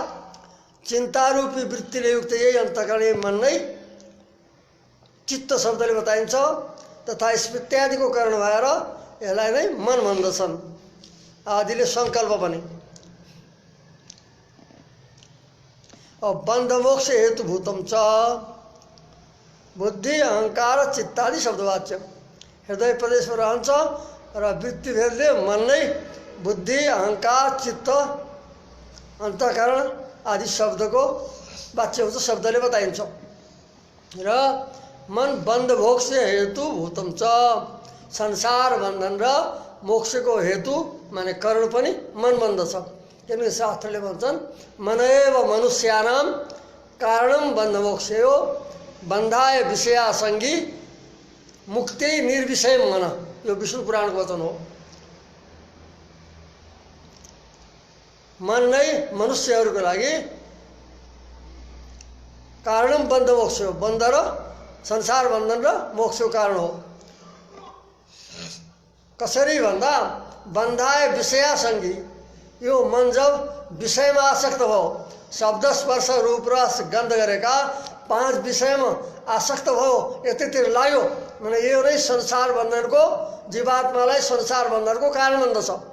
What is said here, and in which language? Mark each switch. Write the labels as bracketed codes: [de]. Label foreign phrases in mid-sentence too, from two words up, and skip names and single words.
[ne] चिंता रूपी वृत्तिले युक्त यही अन्तःकरण मन नै चित्त शब्दले बताइन्छ। तथा स्मृत्यादिको कारण भएर यसलाई नै मन भन्दछन्। आदिले संकल्प पनि। अब [sa] बन्धमोक्ष हेतुभूतम च [ne] बुद्धि, अहंकार, चित्तादि शब्दवाच्य हृदय प्रदेशमा रहन्छ र वृत्तिभेदले मन नै बुद्धि, अहंकार, चित्त, अन्तःकरण आदि शब्दको वाच्य हुन्छ, शब्दले बताइन्छ। र मन [sa] बन्धमोक्ष हेतुभूतम च [ne] संसार बन्धन र मोक्षको हेतु माने कारण पनि मन बन्दछ। किनकि शास्त्रले भन्छन् [sa] मनएव मनुष्यानां कारणं बन्धमोक्षयो बन्धाय विषयासंगी मुक्ति निर्विषय मन। [ne] यो विष्णु पुराणको वचन हो। मन नै मनुष्यहरूको लागि [sa] कारणं बन्धमोक्ष [ne] हो, बन्ध र संसार बन्धन र मोक्षको कारण हो। कसरी भन्दा [sa] बन्धाय विषयासंगी, [ne] यो मन जब विषयमा आसक्त भयो, शब्द स्पर्श रूप रस गन्ध गरेका 5 विषयमा आसक्त भयो, यतितिर लाग्यो भने यो नै संसार बन्धनको जीवात्मालाई संसार बन्धनको कारण बन्दछ।